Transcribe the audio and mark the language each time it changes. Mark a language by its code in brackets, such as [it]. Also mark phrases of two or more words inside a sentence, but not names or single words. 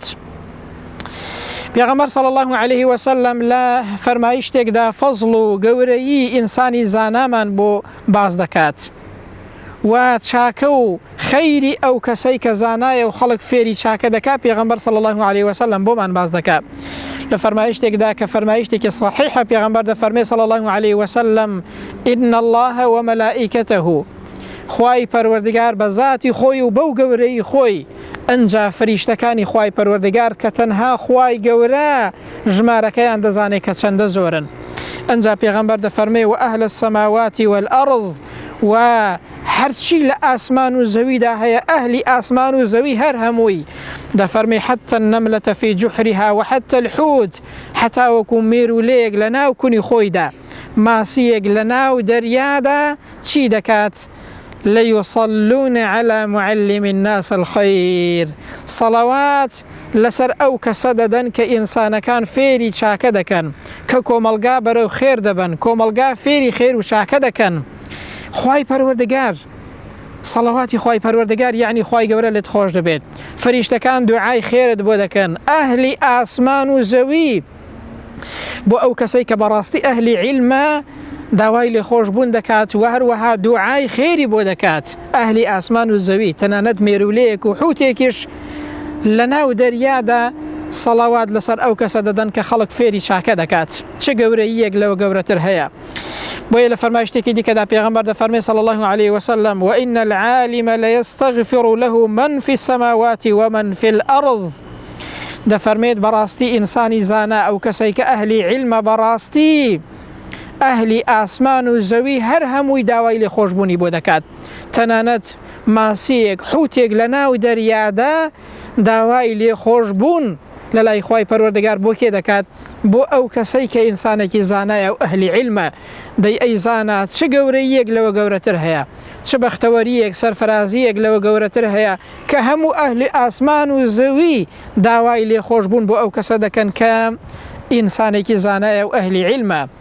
[ckb] پێغەمبەر [ar] صلی الله علیه وسلم [ckb] لە فەرمایشتێکدا فەزڵ و گەورەیی ئینسانی زانامان بۆ باز دەکات و چاکە و خەیری ئەو کەسەی کە زانایە و خەڵک فێری چاکە دەکات پێغەمبەر [ar] صلی الله علیه وسلم [ckb] بۆمان باز دەکات لە فەرمایشتێکدا کە فەرمایشتێکی صحیحە پێغەمبەر دەفەرمێ [ar] صلی الله علیه وسلم إن الله وملائكته [ckb] خوای پەروەردگار بە ذاتی خۆی و بەو گەورەی خۆی ئەنجا فریشتەکانی خوای پەروەردگار کە تەنها خوای گەورە ژمارەکەیان دەزانێت کە چەندە زۆرن ئەنجا پێغەمبەر دەفەرمێ و [ar] ئەهل السماوات والأرض [ckb] و هەرچی لە ئاسمان و زەویدا هەیە ئەهلی ئاسمان و زەوی هەر هەمووی دەفەرمێ [ar] حتى النملة في جحرها وحتى الحوت [ckb] حتا وەکو مێرولەیەک لە ناو کونی خۆیدا ماسیەک لە ناو دەریادا چی دەکات [ar] ليصلون على معلم الناس الخير [ckb] صلوات لەسەر ئەو کەسە دەدەن کە ئینسانەکان فێری چاکە دەکەن کە کۆمەلگا بەرەو خێر دەبن کۆمەلگا فێری خێر و چاکە دەکەن. خوای پەروەردگار سەڵاواتی خوای پەروەردگار یعنی خوای گەورە لێت خۆش دەبێت فریشتەکان دوعای خێرت بۆ دەکەن ئەهلی ئاسمان و زەوی بۆ ئەو کەسەی کە بەڕاستی ئەهلی عیلمە داوای لێ خۆشبوون دەکات و هەروەها دوعای خێری بۆ دەکات ئەهلی ئاسمان و زەوی تەنانەت مێرولەیەک و حوتێکیش لە ناو دەریادا سەڵاوات لەسەر ئەو کەسە دەدەن کە خەڵک فێری چاکە دەکات چه گەورەیەک لەوە گەورەتر هەیە. بۆیە لە فەرمایشتێکی دیکەدا پێغەمبەر دەفەرمێ [ar] صلی الله علیه وسلم وإن العالم ليستغفر له من في السماوات ومن في الأرض [ckb] دەفەرمێت بەڕاستی ئینسانی زانا ئەو کەسەی کە ئەهلی عیلمە بەڕاستی ئەهلی ئاسمان و زەوی هەر هەمووی داوای لێ خۆشبوونی بۆ دەکات تەنانەت ماسیەک حوتێک لە ناو دەریادا داوای لێ خۆشبوون لە لای خوای پەروەردگار بۆ کێ دەکات بۆ ئەو کەسەی کە ئینسانێکی زانایە و ئەهلی عیلمە دەی ئەی زانا چ گەورەیەک لەوە گەورەتر هەیە چ بەختەوەریەک سەرفرازیەک لەوە گەورەتر هەیە کە هەموو ئەهلی ئاسمان و زەوی داوای لێ خۆشبوون بۆ ئەو کەسە دەکەن کە ئینسانێکی زانایە و ئەهلی عیلمە.